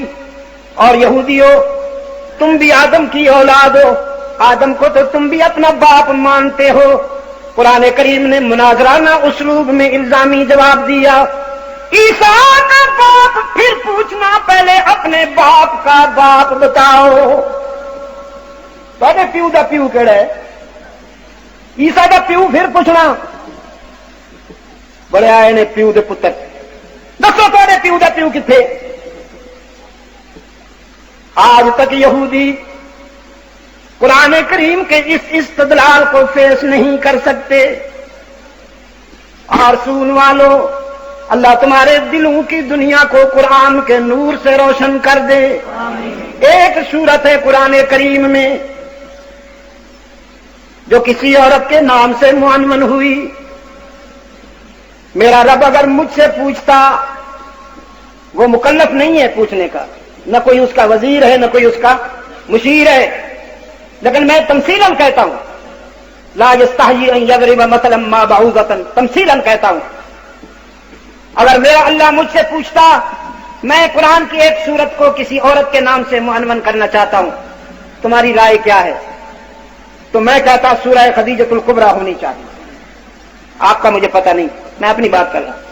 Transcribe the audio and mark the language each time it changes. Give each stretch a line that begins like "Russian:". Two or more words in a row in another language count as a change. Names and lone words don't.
Urdu: اور یہودیوں تم بھی آدم کی اولاد ہو, آدم کو تو تم بھی اپنا باپ مانتے ہو, قرآن کریم نے مناظرانہ اسلوب میں الزامی جواب دیا. عیسیٰ کا باپ پھر پوچھنا پہلے اپنے باپ کا باپ بتاؤ.
Punjabi: تھوڑے پیو دا پیو کہڑا ہے؟ عیسیٰ دا پیو پھر پوچھنا. بڑے آئے نے پیو دے پتر دسو تھوڑے پیو دا پیو کتنے؟
Urdu: آج تک یہودی قرآن کریم کے اس استدلال کو فیس نہیں کر سکتے. اور سن والو، اللہ تمہارے دلوں کی دنیا کو قرآن کے نور سے روشن کر دے. ایک صورت ہے قرآن کریم میں جو کسی عورت کے نام سے معنون ہوئی. میرا رب اگر مجھ سے پوچھتا، وہ مکلف نہیں ہے پوچھنے کا، نہ کوئی اس کا وزیر ہے نہ کوئی اس کا مشیر ہے، لیکن میں تمثیلاً کہتا ہوں،
Arabic: لا یستحیی ان یضرب مثلا ما بعوضۃ،
Urdu: تمثیلاً کہتا ہوں. اگر میرا اللہ مجھ سے پوچھتا میں قرآن کی ایک سورت کو کسی عورت کے نام سے معنون کرنا چاہتا ہوں، تمہاری رائے کیا ہے؟ تو میں کہتا سورہ خدیجۃ الکبریٰ ہونی چاہیے. آپ کا مجھے پتہ نہیں، میں اپنی بات کر رہا ہوں.